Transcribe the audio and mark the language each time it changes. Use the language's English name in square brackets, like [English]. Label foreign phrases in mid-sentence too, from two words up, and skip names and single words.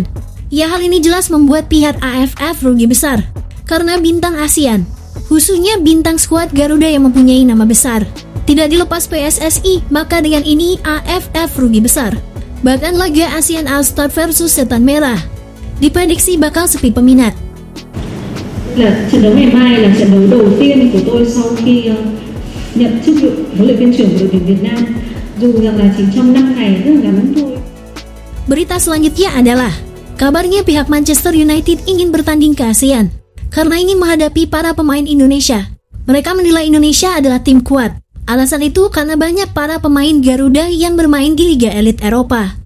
[Indonesian] Ya, hal ini jelas membuat pihak AFF rugi besar karena bintang ASEAN, khususnya bintang skuad Garuda yang mempunyai nama besar, tidak dilepas PSSI, maka dengan ini AFF rugi besar. Bahkan laga ASEAN All-Star versus Setan Merah diprediksi bakal sepi peminat. [Vietnamese] Trận đấu ngày mai là trận đấu đầu tiên của tôi sau khi nhận chức vụ huấn luyện viên trưởng của đội tuyển Việt Nam, dù rằng là chỉ trong 5 ngày rất là ngắn thôi. [Indonesian] Berita selanjutnya adalah kabarnya pihak Manchester United ingin bertanding ke ASEAN karena ingin menghadapi para pemain Indonesia Mereka menilai Indonesia adalah tim kuat. Alasan itu karena banyak para pemain Garuda yang bermain di Liga Elit Eropa.